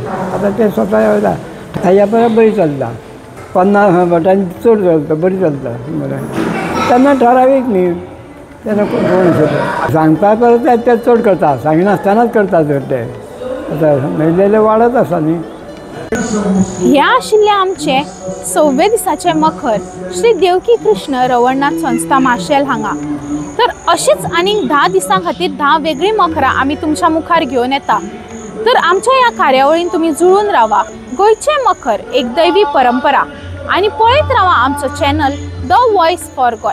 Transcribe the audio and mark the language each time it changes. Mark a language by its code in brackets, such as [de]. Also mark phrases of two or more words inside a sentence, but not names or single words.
[kok] आतां ते स्वता येता हाज्या बरोबर बरी चलता. 50 भटांनी चड चलता बरी चलता बरें. तेन्ना ठरावीक न्ही तेन्ना कोण सांगता परत ते चड करता, सांगिनासतनाच करता तर ते. आतां मेळिल्ले वाडत आसा न्ही. ह्या आशिल्ले आमचे 6व्या दिसाचे मखर श्री देवकी कृष्ण रवळनाथ संस्था माशेल हांगा. तर अशीच आनीक 10 दिसां खातीर 10 वेगळी मखरां आमी तुमच्या मुखार घेवन येता. तर आमच्या ह्या कार्यावळीन तुमी जुळून रावा. गोंयचे मखर एक दैवी परंपरा आनी पळयत रावा आमचो चॅनल द वॉयस फॉर गोय.